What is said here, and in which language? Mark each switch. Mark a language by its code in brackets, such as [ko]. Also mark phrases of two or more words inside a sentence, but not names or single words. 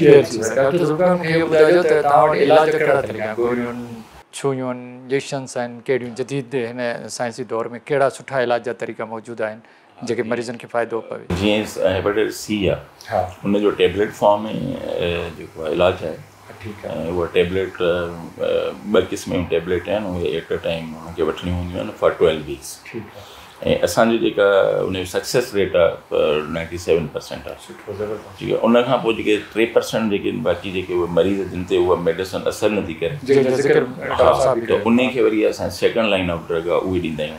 [sd] इंजेक्शन्स आहिनि कहिड़ियूं जदीद हिन साइंसी दौर में, कहिड़ा सुठा इलाज जा तरीक़ा मौजूदु आहिनि जेके मरीज़नि खे फ़ाइदो पवे? जीअं हेपेटाइटिस सी आहे, उनजो [en] tablet form [sd] में जेको इलाजु आहे, उहा टेबलेट 2 क़िस्म जूं टेबलेट आहिनि, उहे [en] at a time [sd] उनखे वठणियूं हूंदियूं आहिनि [en] for 12 weeks. [sd] ऐं असांजी जेका उनजो [en] success rate [sd] आहे 97% आहे। ठीकु आहे। उन खां पोइ जेके 3% जेके बाक़ी जेके उहे मरीज़ जिन ते उहा मेडिसिन असरु नथी करे, त उनखे वरी असां [en] second line of drug [sd] आहे उहे ॾींदा आहियूं।